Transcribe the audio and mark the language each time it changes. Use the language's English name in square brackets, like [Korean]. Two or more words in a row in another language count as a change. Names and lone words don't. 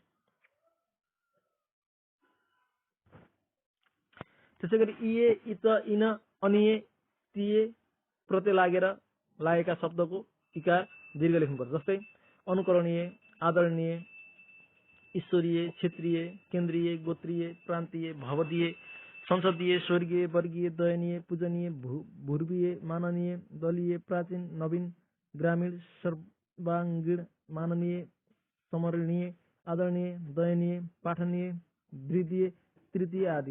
[Nepali] त्यसैगरी इए, इत, इन, अनिए, तिए प्रत्यय लागेका शब्दको इकार दीर्घ लेख्नुपर्छ। जस्तै अनुकरणीय, आदरणीय, ईश्वरीय, क्षेत्रीय, केन्द्रीय, गोत्रीय, प्रान्तीय, भवदीय, संसदीय, स्वर्गीय, वर्गीय, दयनीय, पूजनीय, भूर्वीय, माननीय, दलीय, प्राचीन, नवीन, ग्रामीण, सर्वांगीण, माननीय, स्मरणीय, आदरणीय, दयनीय, पाठनीय, द्वितीय, तृतीय आदि।